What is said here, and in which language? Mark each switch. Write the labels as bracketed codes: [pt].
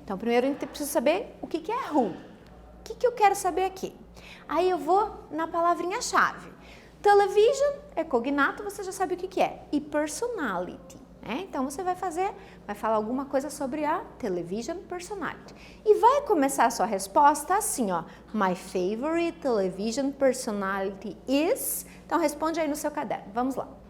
[pt] Então, primeiro eu preciso saber o que é who. O que eu quero saber aqui? Aí eu vou na palavrinha-chave. Television é cognato, você já sabe o que é. E personality. Então, você vai falar alguma coisa sobre a television personality. E vai começar a sua resposta assim, ó. [en] My favorite television personality is... [pt] Então, responde aí no seu caderno. Vamos lá.